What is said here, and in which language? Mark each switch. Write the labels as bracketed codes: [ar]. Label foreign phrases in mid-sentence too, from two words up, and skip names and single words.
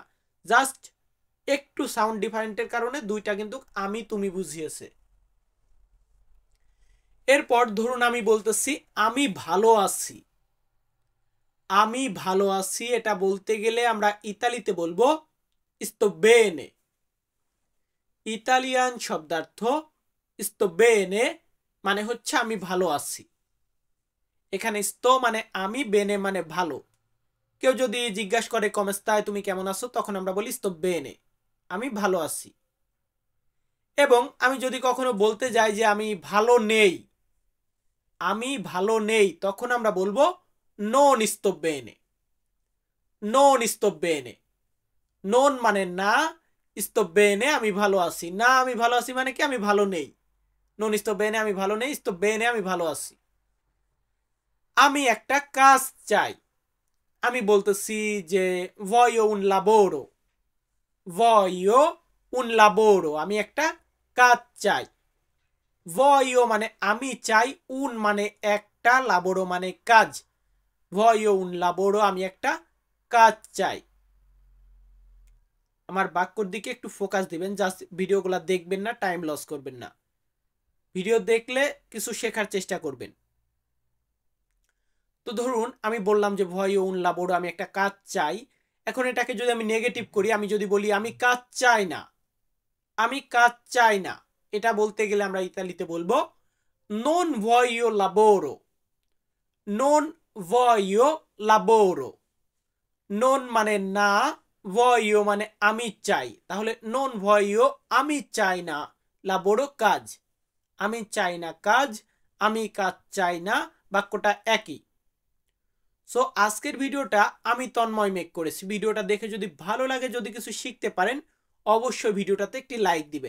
[bn] জাস্ট একটু [en] sound different [bn] কারণে দুইটা কিন্তু আমি তুমি বুঝিয়েছে। এরপর ধরুন আমি বলতেছি আমি ভালো আছি। আমি ভালো আছি এটা বলতে গেলে আমরা ইতালিতে বলবো [it] sto bene। [bn] ইতালিয়ান শব্দার্থ [it] sto bene [bn] মানে হচ্ছে আমি ভালো আছি। এখানে sto মানে আমি, বেনে মানে ভালো। কেউ যদি জিজ্ঞাসা করে [it] come stai [bn] তুমি কেমন আছো, তখন আমরা বলি [it] sto bene [bn] আমি ভালো আছি। এবং আমি যদি কখনো বলতে যাই যে আমি ভালো নেই, আমি ভালো নেই, তখন আমরা বলবো [it] non sto bene। non sto bene। [bn] নন মানে না, [it] sto bene [bn] আমি ভালো আছি। না আমি ভালো আছি মানে কি আমি ভালো নেই। [it] non sto bene [bn] আমি ভালো নেই, [it] sto bene [bn] আমি ভালো আছি। আমি একটা কাজ চাই। আমি বলতেছি যে [it] voglio un lavoro। voglio un lavoro [bn] আমি একটা কাজ চাই। voglio মানে আমি চাই, un মানে একটা, lavoro মানে কাজ। [it] voglio un lavoro [bn] আমি একটা কাজ চাই। আমার বাক্যর দিকে একটু ফোকাস দিবেন, জাস্ট ভিডিওগুলো দেখবেন না, [en] time loss [bn] করবেন না। ভিডিও দেখলে কিছু শেখার চেষ্টা করবেন। তো ধরুন আমি বললাম যে [it] voglio un lavoro [bn] আমি একটা কাজ চাই। এখন এটাকে যদি আমি নেগেটিভ করি, আমি যদি বলি আমি কাজ চাই না, আমি কাজ চাই না, এটা বলতে গেলে আমরা ইতালিতে বলবো [it] non voglio lavoro। non voglio lavoro। [bn] non মানে না, voglio মানে আমি চাই, তাহলে [it] non voglio [bn] আমি চাই না, lavoro কাজ। আমি চাই না কাজ, আমি কাজ চাই না, বাক্যটা একই। সো আজকের ভিডিওটা আমি তন্ময় মেক করেছি। ভিডিওটা দেখে যদি ভালো লাগে, যদি কিছু শিখতে পারেন, অবশ্যই ভিডিওটাতে একটি লাইক দিবেন।